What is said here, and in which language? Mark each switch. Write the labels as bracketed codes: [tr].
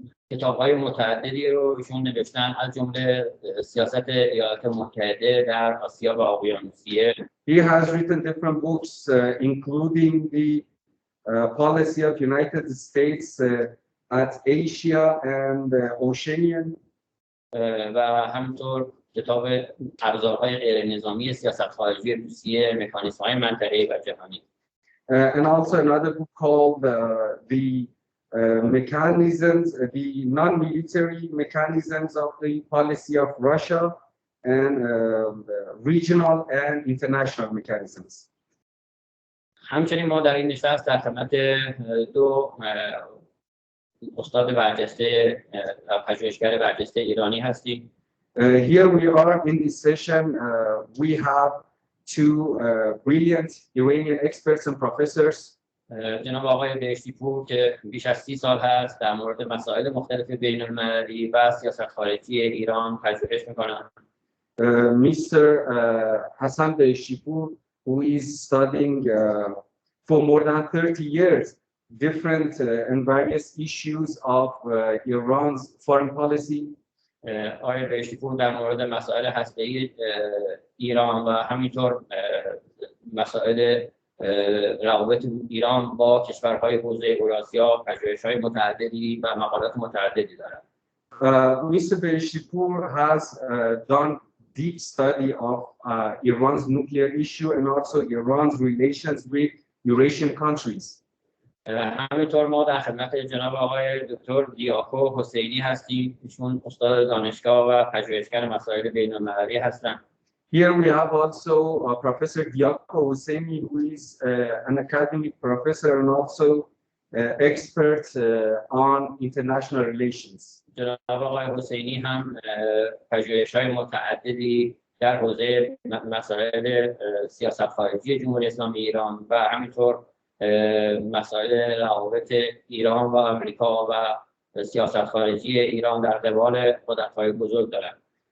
[fa] کتاب‌های متعددی رو ایشون نوشتن از جمله سیاست ایالات متحده در آسیا و اقیانوسیه. [en] He has written different books including the policy of United States at Asia and Oceania. [fa] و همینطور کتاب ابزارهای غیر نظامی سیاست خارجی روسیه، مکانیزم‌های منطقه‌ای و جهانی. [en] And also another book called the mechanisms, the non-military mechanisms of the policy of Russia and regional and international mechanisms. [fa] همچنین ما در این نشست در خدمت دو استاد برجسته پژوهشگر برجسته ایرانی هستیم. [en] Here we are in this session. We have two brilliant Iranian experts and professors. [fa] جناب آقای بهشتی‌پور که بیش از 30 سال هست در مورد مسائل مختلف بین‌المللی و سیاست خارجی ایران پژوهش می‌کنند. [en] Mr. Hassan Beheshtipour, who is studying for more than 30 years different and various issues of Iran's foreign policy. [fa] آقای بهشتی‌پور در مورد مسائل هسته‌ای ایران و همینطور مسائل روابط ایران با کشورهای حوزه اوراسیا پژوهش‌های متعددی و مقالات متعددی دارد. [en] Mr. Beheshtipour has done deep study of Iran's nuclear issue and also Iran's relations with Eurasian countries. [fa] همینطور ما در خدمت جناب آقای دکتر دیاکو حسینی هستیم. ایشون استاد دانشگاه و پژوهشگر مسائل بین‌المللی هستند. [en] Here we have also Professor Diako Hosseini, who is an academic professor and also expert on international relations. [fa] جناب آقای حسینی هم پژوهش‌های متعددی در حوزه مسائل سیاست خارجی جمهوری اسلامی ایران و همینطور مسائل روابط ایران و آمریکا و سیاست خارجی ایران در قبال قدرت‌های بزرگ دارند.